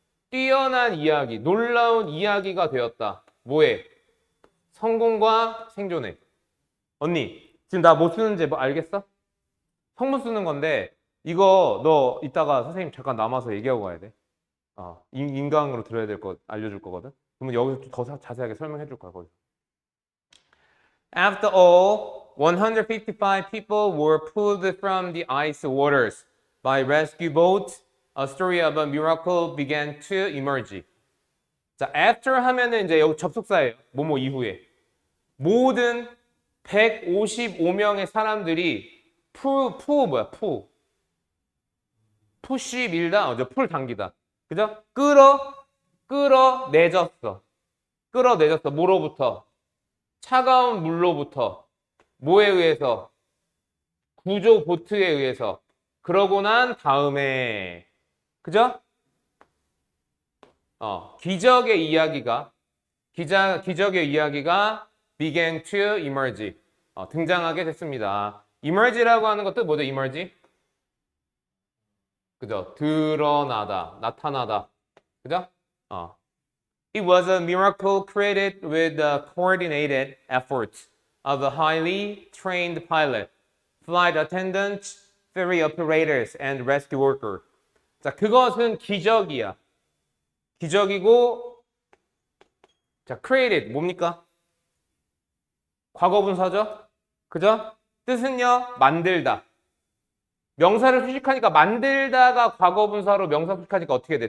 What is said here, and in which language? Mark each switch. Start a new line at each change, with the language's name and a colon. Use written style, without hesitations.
Korean: 뛰어난 이야기, 놀라운 이야기가 되었다. 뭐해? 성공과 생존에. 언니, 지금 나 뭐 쓰는지 뭐 알겠어? 성문 쓰는 건데 이거 너 이따가 선생님 잠깐 남아서 얘기하고 가야 돼. 인강으로 들어야 될 거 알려줄 거거든. 그러면 여기서 더 자세하게 설명해 줄 거야. 거기서.
English: After all, 155 people were pulled from the ice waters by rescue boat. A story of a miracle began to emerge.
Korean: 자, after 하면은 이제 여기 접속사예요. 뭐뭐 이후에. 모든 155명의 사람들이 푸시 밀다, 풀 당기다. 그죠? 끌어내졌어. 뭐로부터? 차가운 물로부터. 뭐에 의해서? 구조 보트에 의해서. 그러고 난 다음에. 그죠? 기적의 이야기가
English: began to emerge.
Korean: 등장하게 됐습니다. emerge라고 하는 것도 뭐죠? emerge? 그죠? 드러나다, 나타나다. 그죠?
English: It was a miracle created with the coordinated efforts of a highly trained pilot, flight attendants, ferry operators, and rescue worker.
Korean: 자, 그것은 기적이야. 기적이고, 자, created 뭡니까? 과거분사죠? 그죠? 뜻은요, 만들다. 명사를 수식하니까 만들다가 과거분사로 명사 수식하니까 어떻게 돼?